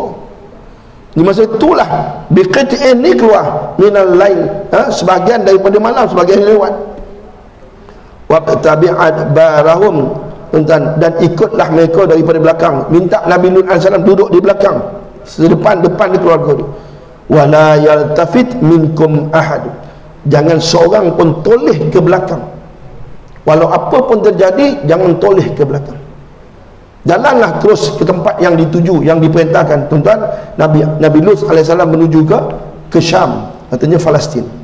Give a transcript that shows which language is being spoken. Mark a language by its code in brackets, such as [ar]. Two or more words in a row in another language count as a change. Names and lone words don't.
[ms] Di masa itulah biqit'in ni keluar [ar] من الليل, [ms] sebahagian daripada malam, sebahagian lewat. [ar] واتبع أدبارهم, [ms] dan ikutlah mereka daripada belakang. Minta Nabi Lut AS duduk di belakang, depan di keluarga dia. [ar] ولا يلتفت منكم أحد, [ms] jangan seorang pun toleh ke belakang. Walau apa pun terjadi, jangan toleh ke belakang. Jalanlah terus ke tempat yang dituju, yang diperintahkan. Tuan-tuan, Nabi Lut AS menuju ke Syam, katanya Palestin.